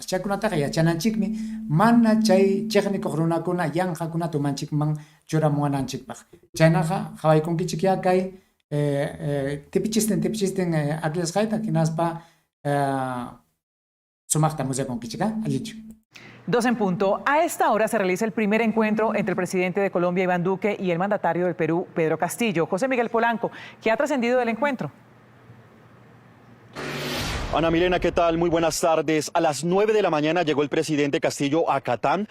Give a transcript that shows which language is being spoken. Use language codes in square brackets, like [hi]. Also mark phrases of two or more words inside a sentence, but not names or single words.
[qu] Chaykunataqa yachananchikmi mana chay chiqnikuq runakuna yanqakunata umanchikman churamunanchikpaq. Chaynaqa hawaykunkichik ya kay tipichisten aklasqayta hinaspa sumaqta musyakunkichik, allinchu. [es] 2 en punto. A esta hora se realiza el primer encuentro entre el presidente de Colombia, Iván Duque, y el mandatario del Perú, Pedro Castillo. José Miguel Polanco, ¿qué ha trascendido del encuentro? Ana Milena, ¿qué tal? Muy buenas tardes. A las 9 de la mañana llegó el presidente Castillo a Catán.